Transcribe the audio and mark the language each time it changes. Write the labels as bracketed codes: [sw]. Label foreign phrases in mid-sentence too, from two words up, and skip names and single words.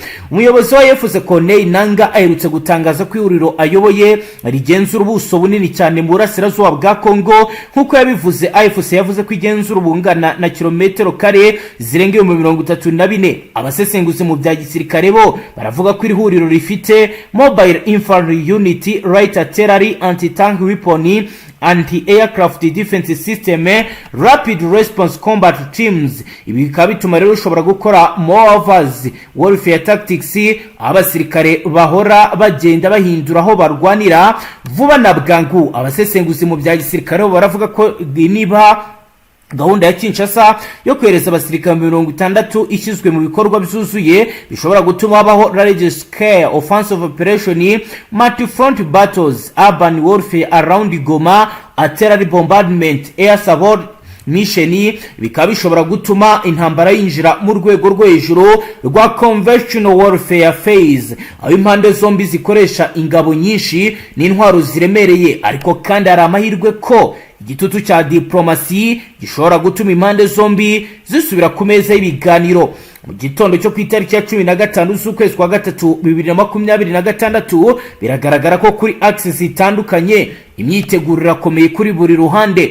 [rw] Umuyobozi wa FCC Corneille Nangaa aherutse gutangaza ko ihuriro ayoboye rigenzura ubuso bunini cyane mu burasirazuba bwa Congo. Nkuko yabivuze, AFC yavuze ko igenzura ubungana na kilometero kare zirenga 34. Abasesenguzi mu bya gisirikare bo baravuga ko iri huriro rifite [en] mobile infantry unit, light artillery, anti-tank weapon, anti-aircraft defense system, rapid response combat teams. [rw] Ibi bikaba bituma rero ushobora gukora [en] movers warfare tactics. [rw] Abasirikare bahora bagenda bahindura aho barwanira vuba na bwangu. Abasesenguzi mu bya gisirikare bo baravuga ko niba gahunda ya Kinshasa yo kwereza abasirikare 60 ishyizwe mu bikorwa byuzuye bishobora gutuma habaho [en] large scale offensive operation, multi-front battles, urban warfare around Goma, artillery bombardment, air support mission. [rw] Bikaba bishobora gutuma intambara yinjira mu rwego rwo hejuru rwa [en] conventional warfare phase, [rw] aho impande zombi zikoresha ingabo nyinshi n'intwaro ziremereye. Ariko kandi hari amahirwe ko igitutu cya diplomasi gishobora gutuma impande zombi zisubira ku meza y'ibiganiro. Mu gitondo cyo ku itariki ya 15 z'ukwezi kwa gatatu 2026 biragaragara ko kuri axis zitandukanye imyiteguro irakomeye kuri buri ruhande.